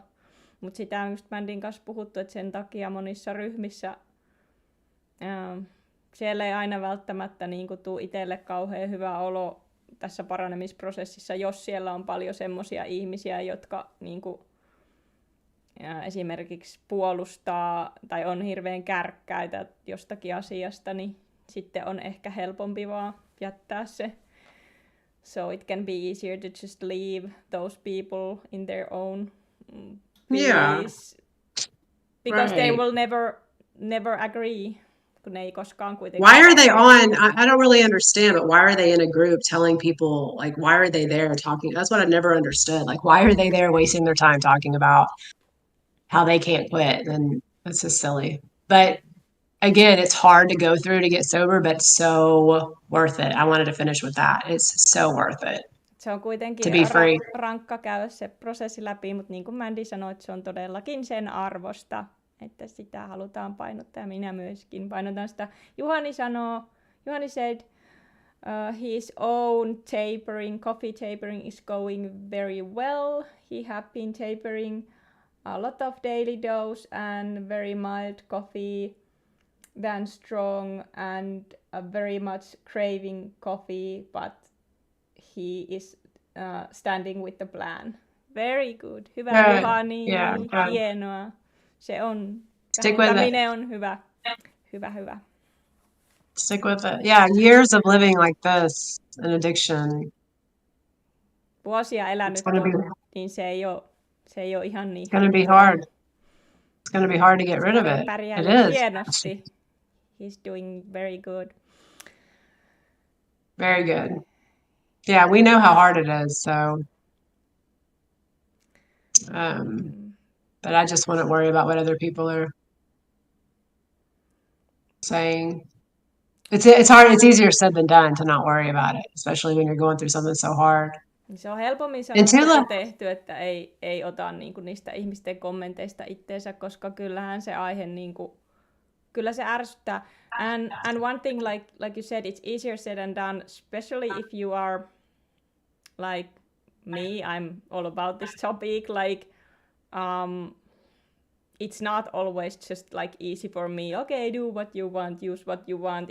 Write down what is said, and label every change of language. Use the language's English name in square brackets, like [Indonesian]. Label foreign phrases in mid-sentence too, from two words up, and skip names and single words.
[Finnish] Mutta sitä on just Mandin kanssa puhuttu, että sen takia monissa ryhmissä siellä ei aina välttämättä niin kuin tule itselle kauhean hyvä olo tässä paranemisprosessissa, jos siellä on paljon semmoisia ihmisiä, jotka niin kuin, esimerkiksi puolustaa tai on hirveän kärkkäitä jostakin asiasta, niin sitten on ehkä helpompi vaan jättää se. [English] So it can be easier to just leave those people in their own peace. yeah, Because they right. will never agree. [Finnish] Kun ne ei koskaan kuitenkaan... [English] Why are they on? I don't really understand, but why are they in a group telling people, like, why are they there talking? That's what I've never understood. Like, why are they there wasting their time talking about how they can't quit? And that's just silly. But again, it's hard to go through to get sober, but so worth it. I wanted to finish with that. It's so worth it [Finnish] Se on [English] to [Finnish] kuitenkin [English] be free. [Finnish] rankka käydä se prosessi läpi, mutta niin kuin Mandy sanoi, että se on todellakin sen arvosta, että sitä halutaan painottaa ja minä myöskin painotan sitä. [English] Juhani said his own coffee tapering is going very well. He have been tapering a lot of daily dose and very mild coffee than strong and very much craving coffee, but he is standing with the plan. Very good. [Finnish] Hyvä, Juhani. [English] Yeah, [Finnish] Hienoa. Se on. [English] Stick with it. [Finnish] On hyvä. Hyvä. [English] Stick with it. Yeah, years of living like this, an addiction. [Finnish] Vuosia elänyt, niin se ei ole ihan niin. [English] It's gonna be hard. It's gonna be hard to get rid of it. It is. Hienosti. He's doing very good. Very good. Yeah, we know how hard it is, so but I just wouldn't worry about what other people are saying. It's hard. It's easier said than done to not worry about it, especially when you're going through something so hard. [Finnish] Se on helpommin [English] And [Finnish] sanottu Tula, kuin tehty, että ei ota niin kuin niistä ihmisten kommenteista itteensä, koska kyllähän se aihe niin kuin, kyllä se ärsyttää. [English] And one thing, like you said, it's easier said than done, especially if you are like me. I'm all about this topic. Like, it's not always just like easy for me. Okay, do what you want, use what you want.